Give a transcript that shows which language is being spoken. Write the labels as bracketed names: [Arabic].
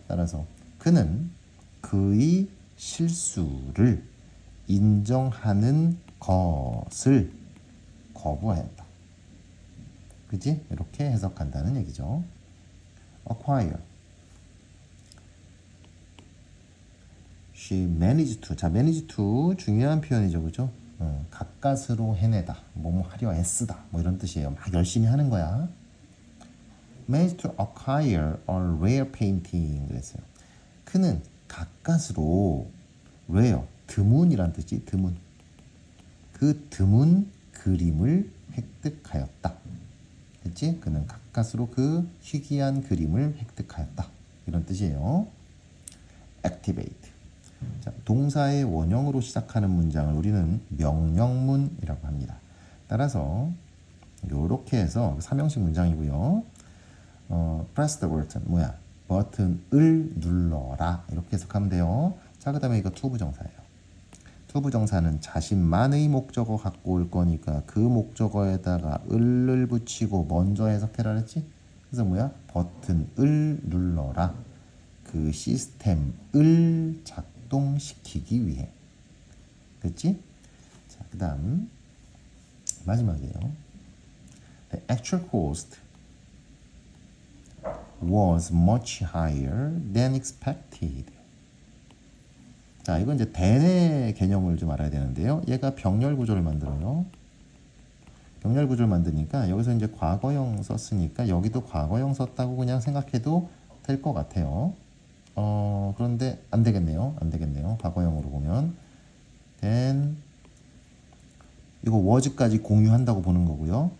[Korean] 따라서 그는 그의 실수를 인정하는 것을 거부하였다. 그지? 이렇게 해석한다는 얘기죠. acquire. [English] she managed to. [Korean] 자, manage to 중요한 표현이죠, 그죠? 가까스로 해내다, 뭐뭐 하려 애쓰다, 뭐 이런 뜻이에요. 막 열심히 하는 거야. [English] managed to acquire a rare painting [Korean] 그랬어요. 그는 가까스로 rare, 드문이란 뜻이 드문. 그 드문 그림을 획득하였다. 됐지? 그는 가까스로 그 희귀한 그림을 획득하였다. 이런 뜻이에요. activate. 자, 동사의 원형으로 시작하는 문장을 우리는 명령문이라고 합니다. 따라서 이렇게 해서 삼형식 문장이고요. [English] press the button [Korean] 뭐야? 버튼을 눌러라 이렇게 해석하면 돼요. 자, 그 다음에 이거 투부정사예요. 투부정사는 자신만의 목적어 갖고 올 거니까 그 목적어에다가 을을 붙이고 먼저 해석해라 그랬지? 그래서 뭐야? 버튼을 눌러라. 그 시스템을 작동시키기 위해. 그치? 자, 그 다음 마지막이에요. [English] The actual cost was much higher than expected. [Korean] 자, 이건 이제 than의 개념을 좀 알아야 되는데요. 얘가 병렬 구조를 만들어요. 병렬 구조를 만드니까 여기서 이제 과거형 썼으니까 여기도 과거형 썼다고 그냥 생각해도 될 것 같아요. 그런데 안 되겠네요. 안 되겠네요. 과거형으로 보면 then 이거 was까지 공유한다고 보는 거고요.